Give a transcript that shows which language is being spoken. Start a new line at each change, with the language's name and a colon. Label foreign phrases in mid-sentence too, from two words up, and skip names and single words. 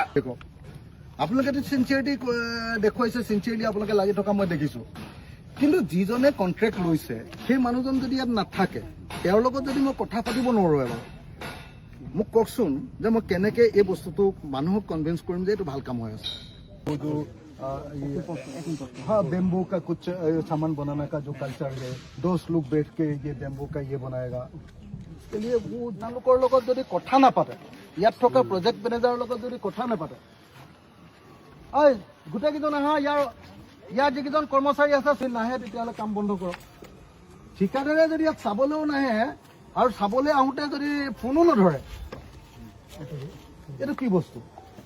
Assamese: আপোনালোকে চিনচিয়াৰিটি দেখুৱাইছে, চিনচিয়াৰলি আপোনালোকে লাগি থকা মই দেখিছো, কিন্তু যিজনে কণ্ট্ৰেক্ট লৈছে সেই মানুহজন যদি ইয়াত নাথাকে, তেওঁৰ লগত যদি মই কথা পাতিব নোৱাৰো এবাৰ, মোক কওকচোন যে মই কেনেকে এই বস্তুটো মানুহক কনভিন্স কৰিম যে এইটো ভাল কাম হৈ আছে।
Hindi: हाँ, बेम्बू का कुछ सामान बनाने का जो कल्चर है, 10 लोग बैठ के ये बेम्बू का ये बनाएगा, इसके लिए वो
Assamese: তেওঁলোকৰ লগত যদি কথা নাপাতে, ইয়াত থকা
English: project manager
Assamese: লগত যদি কথা নাপাতে, ঐ গোটেইকেইজন আহা, ইয়াৰ যিকেইজন কৰ্মচাৰী আছে নাহে, তেতিয়াহ'লে কাম বন্ধ কৰক। ঠিকাদাৰে যদি ইয়াত চাবলৈও নাহে আৰু চাবলৈ আহোঁতে যদি ফোনো নধৰে, এইটো কি বস্তু?